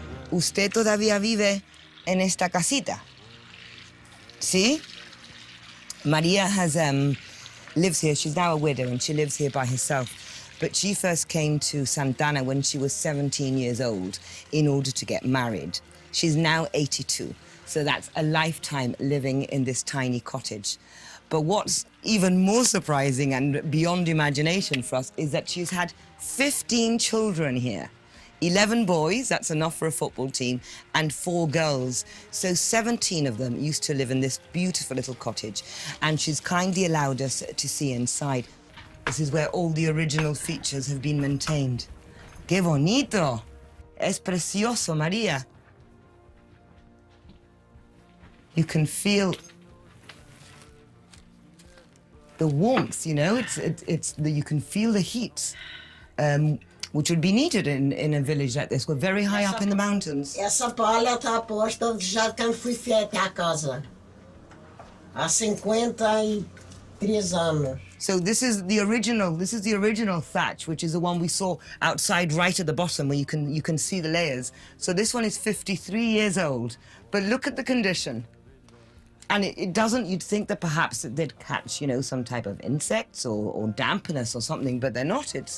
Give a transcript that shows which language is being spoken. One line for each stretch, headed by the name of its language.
Spanish: ¿Usted todavía vive en esta casita?
English: ¿Sí? Maria lives here. She's now a widow and she lives here by herself. But she first came to Santana when she was 17 years old in order to get married. She's now 82, so that's a lifetime living in this tiny cottage. But what's even more surprising and beyond imagination for us is that she's had 15 children here. 11 boys, that's enough for a football team, and 4 girls. So 17 of them used to live in this beautiful little cottage, and she's kindly allowed us to see inside. This is where all the original features have been maintained.
Spanish: ¡Qué bonito! Es precioso, Maria.
English: You can feel the warmth, you know, you can feel the heat. Which would be needed in a village like this. We're very high up in the mountains.
Portuguese: Essa palha está posta já quando fui feita a casa. Há 53 anos.
English: So this is the original thatch, which is the one we saw outside right at the bottom where you can see the layers. So this one is 53 years old, but look at the condition. And it doesn't, you'd think that perhaps they'd catch, you know, some type of insects or dampness or something, but they're not.